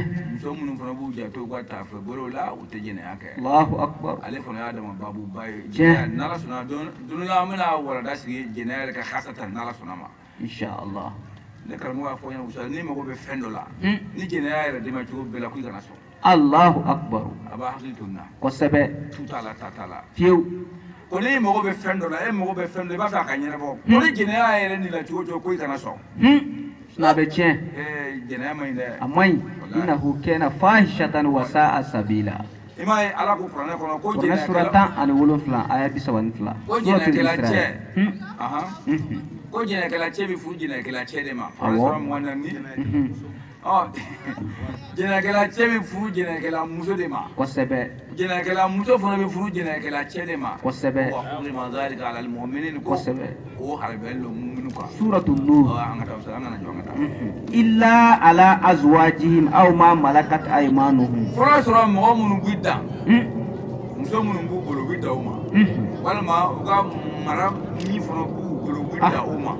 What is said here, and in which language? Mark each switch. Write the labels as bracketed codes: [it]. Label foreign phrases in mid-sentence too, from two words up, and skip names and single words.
[bm] muso minnu fana b'u janto u ka taafɛ bolo la u tɛ jɛnɛya kɛ [ar] الله أكبر. [bm] ale fana y'a dama baabu ba ye Tiɲɛ. n'ala sɔnna don la an bɛna walanda sigi jɛnɛya yɛrɛ ka hasatan n'ala sɔnna ma [ar] إن شاء الله. [bm] ne karamɔgɔ y'a fɔ n ɲɛna wusa ni mago bɛ fɛn dɔ la Hmm. ni jɛnɛya yɛrɛ dɛmɛ cogo bɛɛ la ko i kana sɔn [ar] الله أكبر. [bm] a b'a hakili to nin na Kosɛbɛ. tu t'a la ta t'a la Fiyewu. ko n'i mago bɛ fɛn dɔ la e mago bɛ fɛn dɔ la i b'a fɛ a ka ɲɛnabɔ ko ni jɛnɛya yɛrɛ nin la cogo o cogo ko i kana sɔn N'a bɛ tiɲɛ. jɛnɛya man ɲi dɛ A man ɲi. [ar] إنه كان فاحشة وساء سبيلا. [bm] i m'a ye ala ko kuranɛ kɔnɔ ko Kuranɛ sura jɛnɛyakɛla 17 aya 32. ko Suratul jɛnɛyakɛla Isra. cɛ ahan ko jɛnɛyakɛla cɛ bɛ furu jɛnɛyakɛla cɛ de ma Awɔ. kuranɛ sura 24 jɛnɛyakɛla cɛ bɛ furu jɛnɛyakɛla muso de ma Kosɛbɛ. jɛnɛyakɛla muso fana bɛ furu jɛnɛyakɛla cɛ de ma Kosɛbɛ. [ar] وحرم ذلك على المؤمنين ko [bm] Kosɛbɛ. o harabɛn lo mu'minu kan Suratul Nur. an ka taa an kana jɔ an ka taa [ar] إلا على أزواجهم أو ما ملكت أيمانهم. [bm] fɔlɔ sɔrɔ mɔgɔ minnu b'i dan Hmm. muso minnu b'u bolo u bɛ dan o ma walima u ka mara min fana b'u bolo u bɛ dan o ma